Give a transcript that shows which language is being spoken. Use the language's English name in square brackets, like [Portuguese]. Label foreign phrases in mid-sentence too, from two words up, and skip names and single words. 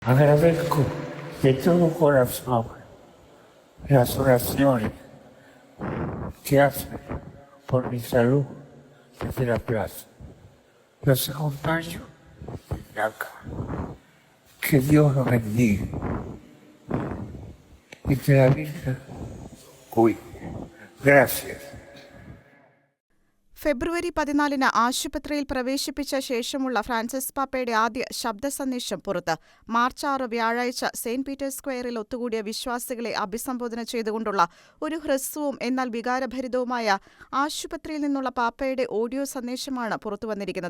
[Spanish] Agradezco de todo corazón las oraciones que hacen por mi salud desde la plaza. Los acompaño desde acá. Que Dios los bendiga y que la Virgen cuide. Gracias. [Malayalam] ഫെബ്രുവരി 14 ആശുപത്രിയിൽ പ്രവേശിപ്പിച്ച ശേഷമുള്ള ഫ്രാൻസിസ് പാപ്പയുടെ ആദ്യ ശബ്ദ സന്ദേശം പുറത്ത്. മാർച്ച് 6 വ്യാഴാഴ്ച സെന്റ് പീറ്റേഴ്സ് സ്ക്വയറിൽ ഒത്തുകൂടിയ വിശ്വാസികളെ അഭിസംബോധന ചെയ്തുകൊണ്ടുള്ള ഒരു ഹ്രസ്വവും എന്നാൽ വികാരഭരിതവുമായ ആശുപത്രിയിൽ നിന്നുള്ള പാപ്പയുടെ ഓഡിയോ സന്ദേശമാണ് പുറത്തുവന്നിരിക്കുന്നത്.